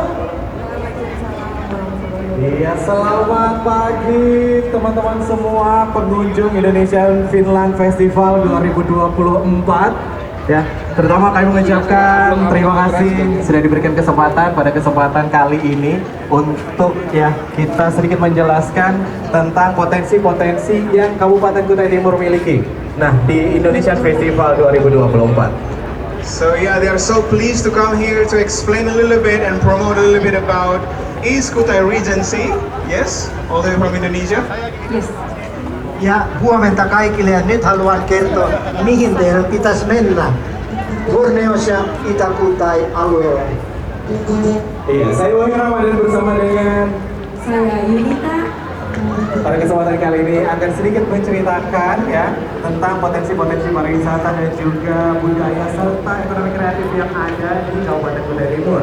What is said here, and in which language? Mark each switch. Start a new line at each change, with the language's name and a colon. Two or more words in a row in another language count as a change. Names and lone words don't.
Indonesian: Iya, selamat pagi teman-teman semua pengunjung Indonesian Finland Festival 2024. Ya, terutama kami mengucapkan terima kasih sudah diberikan kesempatan pada kesempatan kali ini untuk ya kita sedikit menjelaskan tentang potensi-potensi yang Kabupaten Kutai Timur miliki. Nah, di Indonesian Festival 2024.
English: So yeah, they are so pleased to come here to explain a little bit and promote a little bit about East Kutai Regency. Yes, all the way from Indonesia. Yes.
Finnish: Ja huomenta kaikille ja nyt haluan kertoa mihin teidän pitäisi mennä Borneos ja Itä-Kutai alueella.
Indonesian: Iya, saya Wahyu Ramadan bersama dengan saya Yunita Pada kesempatan kali ini akan sedikit menceritakan ya tentang potensi-potensi pariwisata dan juga budaya serta ekonomi kreatif yang ada di Kabupaten Kutai Timur.